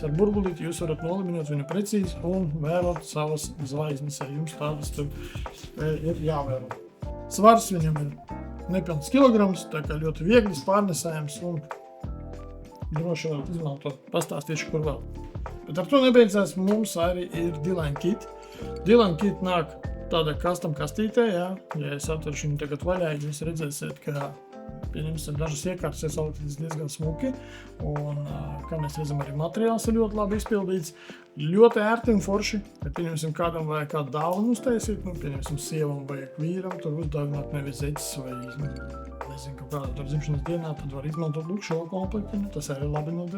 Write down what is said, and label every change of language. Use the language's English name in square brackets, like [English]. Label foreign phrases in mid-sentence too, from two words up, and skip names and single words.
[Latvian] Ar burbulīti jūs varat noliminot viņu precīzi un vērot savas zvaigznes, ja jums tādas tur ir jāvēro. Svars viņam ir nepilns kilograms, tā kā ļoti viegli pārnesējams un droši varat izmantot. Pastāstīšu, kur vēl. Bet ar to nebeidzās, mums arī ir D-Line kit. D-Line kit nāk tādā custom kastītē, ja es atveršu viņu tagad vaļā, jūs redzēsiet, ka pieņemsim dažas iekārtas iesauktas diezgan smuki, un, kā mēs redzam, arī materiāls ir ļoti labi izpildīts, ļoti ērti un forši, ja pieņemsim kādam vajag kādu dāvanu uztaisīt, pieņemsim sievam vajag vīram, tur uzdāvināt nevis zeķis vai, nezinu, kaut kādā tur dzimšanas dienā, tad var izmantot lūk šo komplektu, tas arī labi noder.